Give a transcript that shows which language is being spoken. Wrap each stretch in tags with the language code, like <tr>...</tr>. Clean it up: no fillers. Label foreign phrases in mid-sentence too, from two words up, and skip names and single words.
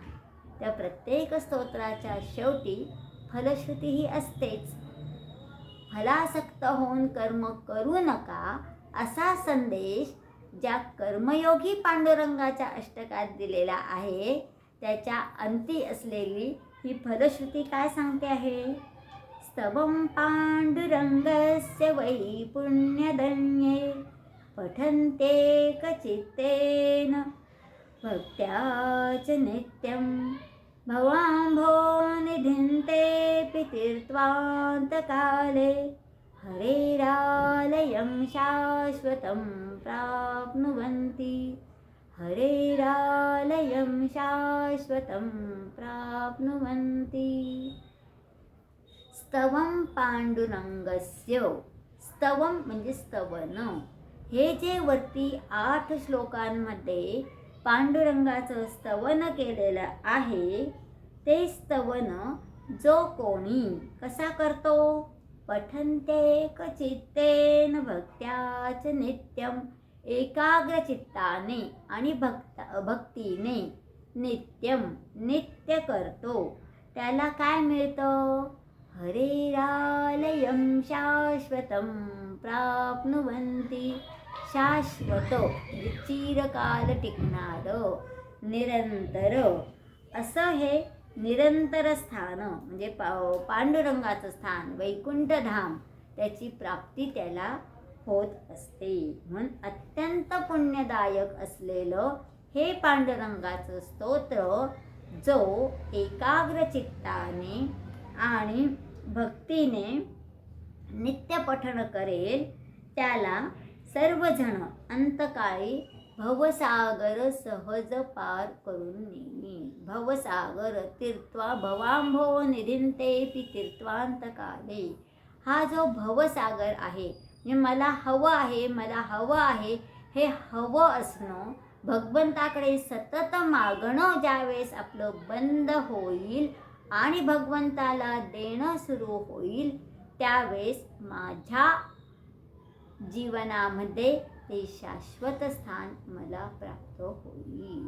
<mr>त्या प्रत्येक स्तोत्राच्या शेवटी फलश्रुती ही असतेच. फलासक्त होऊन कर्म करू नका असा संदेश ज्या कर्मयोगी पांडुरंगाच्या अष्टकात दिलेला आहे त्याच्या अंती असलेली ही फलश्रुती काय सांगते आहे.</mr> <sa>स्तवं पांडुरंगस्य वै पुण्यधन्ये पठन्ते कचित्तेन भक्त्या च नित्यं भवाम्भो निधिन्तेऽपि तीर्त्वान्तकाले हरेरालयं शाश्वतं प्राप्नुवन्ति हरेरालयं शाश्वतं प्राप्नुवन्ति. स्तवं पांडुरंगस्य</sa> <mr>स्तवम म्हणजे स्तवन. हे जे वरती 8 श्लोकांमध्ये पांडुरंगाचं स्तवन केलेलं आहे ते स्तवन जो कोणी कसा करतो.</mr> <sa>पठन्ते कचित्तेन भक्त्याच नित्यम</sa> <mr>एकाग्र चित्ताने आणि भक्तीने नित्यम नित्य करतो त्याला काय मिळतं.</mr> <sa>हरेरालयं शाश्वतं प्राप्नुवन्ति</sa> <mr>शाश्वत म्हणजे चिरकाल टिकणारं निरंतर असं हे निरंतर स्थान म्हणजे पांडुरंगाचं स्थान वैकुंठधाम त्याची प्राप्ती त्याला होत असते. म्हणून अत्यंत पुण्यदायक असलेलं हे पांडुरंगाचं स्तोत्र जो एकाग्र चित्ताने आणि भक्तीने नित्य पठण करेल त्याला सर्वजण अंतकाळी भवसागर सहज पार करून नेईल.</mr> <sa>भवसागर तीर्त्वा भवांभो निधिन्तेऽपि तीर्त्वान्तकाले.</sa> <mr>हा जो भवसागर आहे म्हणजे मला हवं आहे हे हवं असणं भगवंताकडे सतत मागणं ज्यावेळेस आपलं बंद होईल आणि भगवंताला देणं सुरू होईल त्यावेळेस माझ्या जीवनामध्ये ते शाश्वत स्थान मला प्राप्त होईल.</mr>